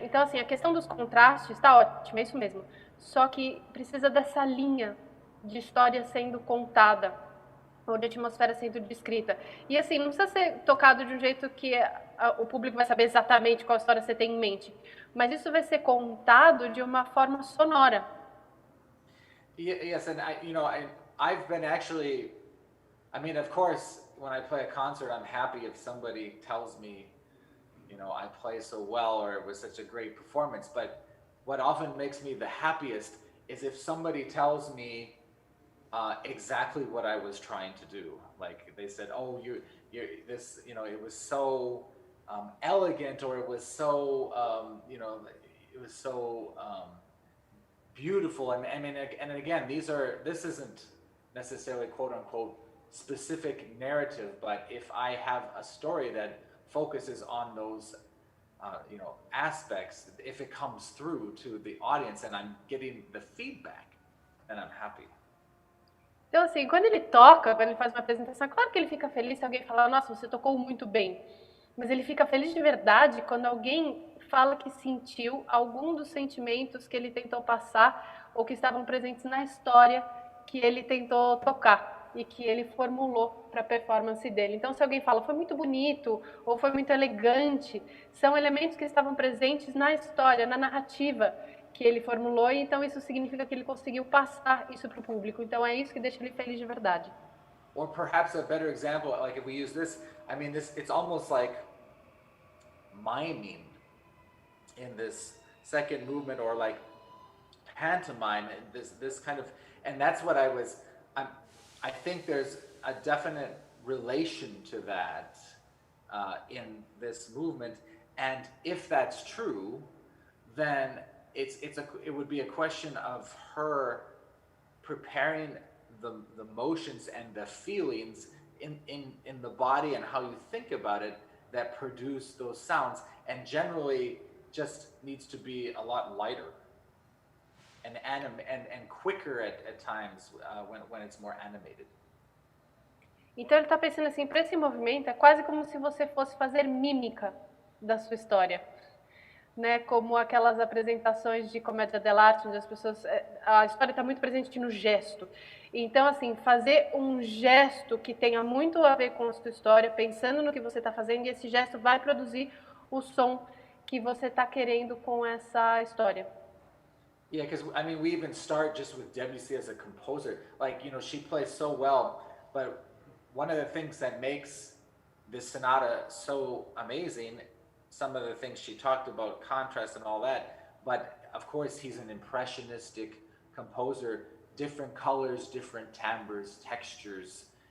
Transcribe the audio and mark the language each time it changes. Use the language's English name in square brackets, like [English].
[Portuguese] Então, assim, a questão dos contrastes está ótima, é isso mesmo. Só que precisa dessa linha de história sendo contada ou de atmosfera sendo descrita. E, assim, não precisa ser tocado de um jeito que o público vai saber exatamente qual história você tem em mente, mas isso vai ser contado de uma forma sonora. [English] Yes, and I've been actually, of course, when I play a concert, I'm happy if somebody tells me, I play so well or it was such a great performance. But what often makes me the happiest is if somebody tells me exactly what I was trying to do. Like they said, "Oh, this, it was so elegant, or it was so, it was so." Beautiful, and again, this isn't necessarily quote unquote specific narrative, but if I have a story that focuses on those aspects, if it comes through to the audience and I'm getting the feedback, then I'm happy. [Portuguese] Então, assim, quando ele toca, quando ele faz uma apresentação, é claro que ele fica feliz se alguém falar, nossa, você tocou muito bem. Mas ele fica feliz de verdade quando alguém fala que sentiu algum dos sentimentos que ele tentou passar ou que estavam presentes na história que ele tentou tocar e que ele formulou para a performance dele. Então, se alguém fala, foi muito bonito ou foi muito elegante, são elementos que estavam presentes na história, na narrativa, que ele formulou, e então isso significa que ele conseguiu passar isso para o público. Então é isso que deixa ele feliz de verdade. [English] Or perhaps a better example, like if we use this, I mean, it's almost like miming in this second movement, or like pantomime, this kind of, and that's what I think there's a definite relation to that in this movement, and if that's true, then it would be a question of her preparing the motions and the feelings in the body and how you think about it that produce those sounds, and generally just needs to be a lot lighter and quicker at times when it's more animated. [Portuguese] Então ele está pensando assim, para esse movimento é quase como se você fosse fazer mímica da sua história, né? Como aquelas apresentações de comédia dell'arte, onde as pessoas, a história está muito presente no gesto. Então, assim, fazer um gesto que tenha muito a ver com a sua história, pensando no que você está fazendo, e esse gesto vai produzir o som que você está querendo com essa história. [English] Yeah, because I mean, we even start just with Debussy as a composer. Like, you know, she plays so well, but one of the things that makes this sonata so amazing, some of the things she talked about, contrast and all that, but of course he's an impressionistic composer, different colors, different timbres, textures.